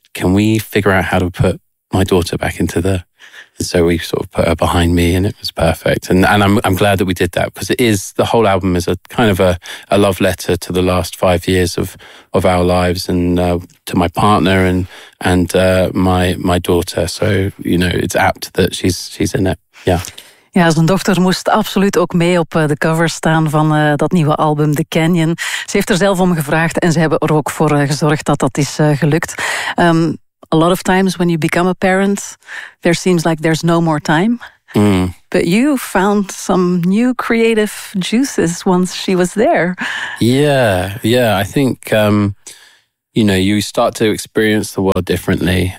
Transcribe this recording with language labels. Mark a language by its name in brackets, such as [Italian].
[English] can we figure out how to put my daughter back into the... And so we sort of put her behind me and it was perfect. And I'm glad that we did that, because it is, the whole album is a kind of a love letter to the last 5 years of our lives, and to my partner and my daughter. So, you know, it's apt that she's in it. Yeah. [Dutch] Ja, zijn dochter moest absoluut ook mee op de cover staan van dat nieuwe album The Canyon. Ze heeft er zelf om gevraagd en ze hebben er ook voor gezorgd dat dat is gelukt. [English] A lot of times when you become a parent, there seems like there's no more time. Mm. But you found some new creative juices once she was there. Yeah, yeah. I think, you know, you start to experience the world differently.